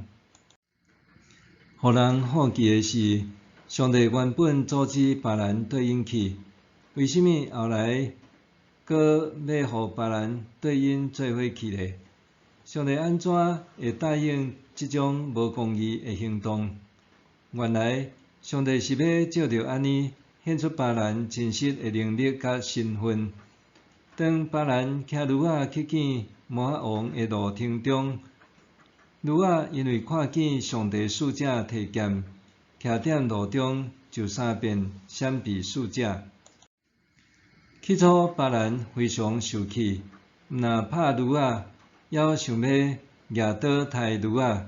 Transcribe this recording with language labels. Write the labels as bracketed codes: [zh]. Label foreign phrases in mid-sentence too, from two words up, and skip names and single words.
[nan] 互人好奇的是，上帝原本阻止巴兰对因去，为什么后来阁要互巴兰对因做伙去呢？上帝安怎会答应即种无公义的行动？原来，上帝是要照着安尼显出巴兰真实的能力甲身份。当巴兰骑驴仔去见摩押王的路程中，驴仔因为看见上帝使者提剑，徛踮路中就3遍闪避使者。起初巴兰非常受气，毋但拍驴仔，还想要举刀杀驴仔。